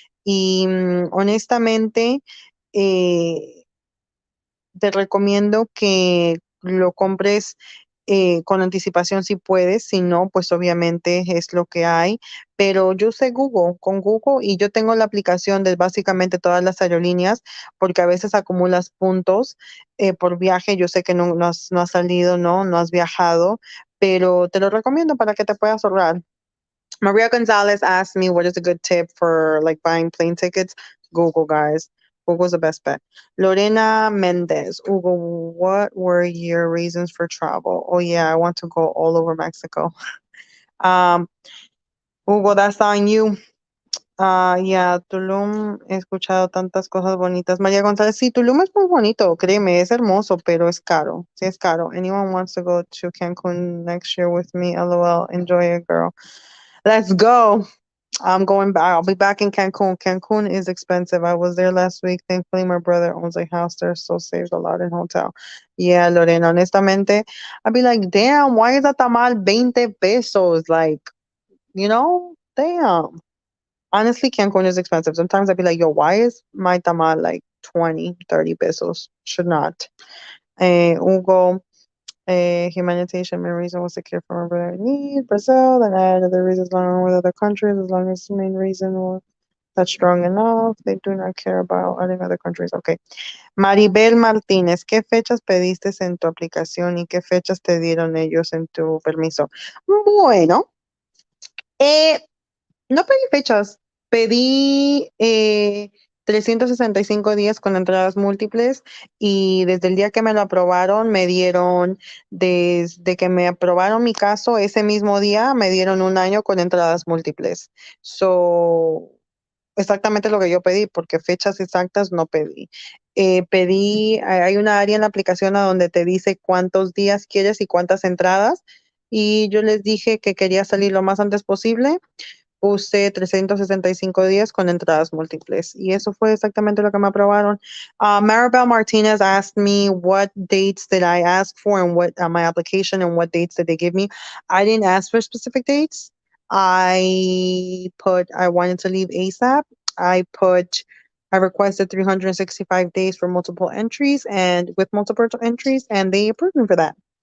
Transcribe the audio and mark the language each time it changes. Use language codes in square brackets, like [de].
[es] Y honestamente, eh, te recomiendo que lo compres con anticipación si puedes, si no, pues obviamente es lo que hay. Pero yo usé Google, con Google y yo tengo la aplicación de básicamente todas las aerolíneas porque a veces acumulas puntos por viaje. Yo sé que no has salido, no has viajado, pero te lo recomiendo para que te puedas ahorrar. [en] Maria Gonzalez asked me what is a good tip for like buying plane tickets. Google, guys. Google's the best bet. Lorena Mendez. Hugo, what were your reasons for travel? Oh yeah, I want to go all over Mexico. Um, Hugo, that's on you. Yeah, Tulum, [es] he escuchado tantas cosas bonitas. María González, sí, Tulum es muy bonito, créeme, es hermoso, pero es caro. Sí, es caro. [en] Anyone wants to go to Cancun next year with me? LOL, enjoy it, girl. Let's go. I'm going back. I'll be back in Cancun. Cancun is expensive. I was there last week. Thankfully, my brother owns a house there, so saved a lot in hotel. Yeah, Lorena, honestamente, I'd be like, damn, why is that tamal 20 pesos? Like, damn. Honestly, Cancun is expensive. Sometimes I'd be like, yo, why is my tamal like 20, 30 pesos? Should not. Hugo, humanitarian main reason was to care for my brother in need. Brazil, then I had other reasons along with other countries, as long as the main reason was that's strong enough. They do not care about adding other countries. Okay. [es] Maribel Martínez, ¿qué fechas pediste en tu aplicación y qué fechas te dieron ellos en tu permiso? Bueno, eh, no pedí fechas, pedí 365 días con entradas múltiples y desde el día que me lo aprobaron, desde que me aprobaron mi caso, ese mismo día me dieron un año con entradas múltiples. So, exactamente lo que yo pedí, porque fechas exactas no pedí. Hay una área en la aplicación a donde te dice cuántos días quieres y cuántas entradas. Y yo les dije que quería salir lo más antes posible. Puse 365 días con entradas múltiples y eso fue exactamente lo que me aprobaron. [en] Maribel Martinez asked me what dates did I ask for and what my application and what dates did they give me. I didn't ask for specific dates. I wanted to leave ASAP. I requested 365 days for multiple entries and with multiple entries and they approved me for that.